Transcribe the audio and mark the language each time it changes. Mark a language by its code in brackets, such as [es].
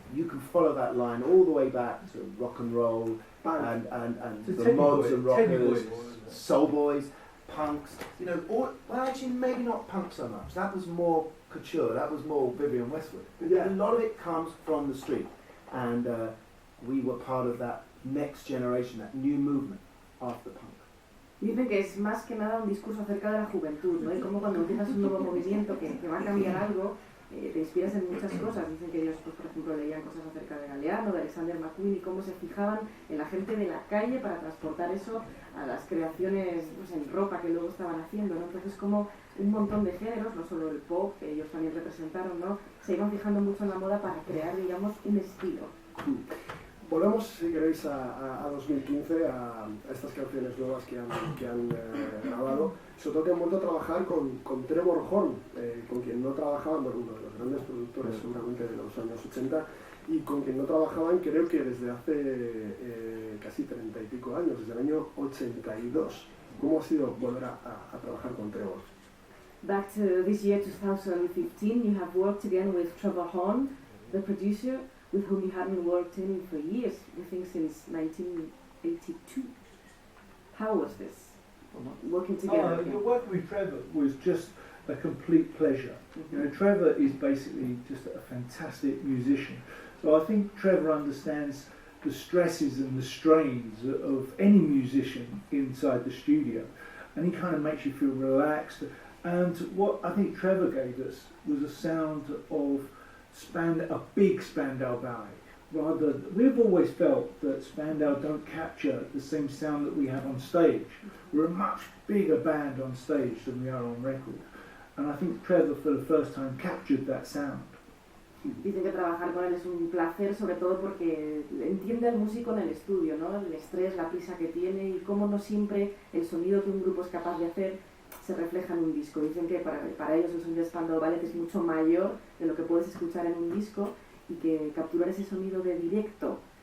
[en] You can follow that line all the way back to rock and roll and the mods and rockers, soul boys, punks, you know, well actually maybe not punk so much, that was more couture, that was more Vivienne Westwood. A lot of it comes from the street, and we were part of that next generation, that new movement after punk. [es] Dicen que es más que nada un discurso acerca de la juventud, ¿no? Y como cuando empiezas un nuevo movimiento que va a cambiar algo, te inspiras en muchas cosas. Dicen que ellos, pues, por ejemplo, leían cosas acerca de Galeano, de Alexander McQueen, y cómo se fijaban en la gente de la calle para transportar eso a las creaciones, pues, en ropa que luego estaban haciendo, ¿no? Entonces, como un montón de géneros, no solo el pop, que ellos también representaron, ¿no? Se iban fijando mucho en la moda para crear, digamos, un estilo. Volvemos, si queréis, a 2015, a estas canciones nuevas que han grabado. Sobre todo que han vuelto a trabajar con Trevor Horn, con quien no trabajaban, bueno, uno de los grandes productores seguramente de los años 80, y con quien no trabajaban creo que desde hace casi 30 y pico años, desde el año 82. ¿Cómo ha sido volver a trabajar con Trevor? [en] Back to this year, 2015, you have worked again with Trevor Horn, the producer, with whom you hadn't worked in for years, I think since 1982. How was this, working together? Working with Trevor was just a complete pleasure. You know, Trevor is basically just a fantastic musician. So I think Trevor understands the stresses and the strains of any musician inside the studio, and he kind of makes you feel relaxed. And what I think Trevor gave us was a sound of a big Spandau Ballet. We've always felt that Spandau don't capture the same sound that we have on stage. We're a much bigger band on stage than we are on record. And I think Trevor, for the first time, captured that sound. [es] Dicen que trabajar con él es un placer, sobre todo porque entiende al músico en el estudio, ¿no? El estrés, la prisa que tiene y cómo no siempre el sonido que un grupo es capaz de hacer se refleja en un disco. Dicen que para ellos el sonido de Spandau Ballet es mucho mayor de lo que puedes escuchar en un disco y que capturar ese sonido de directo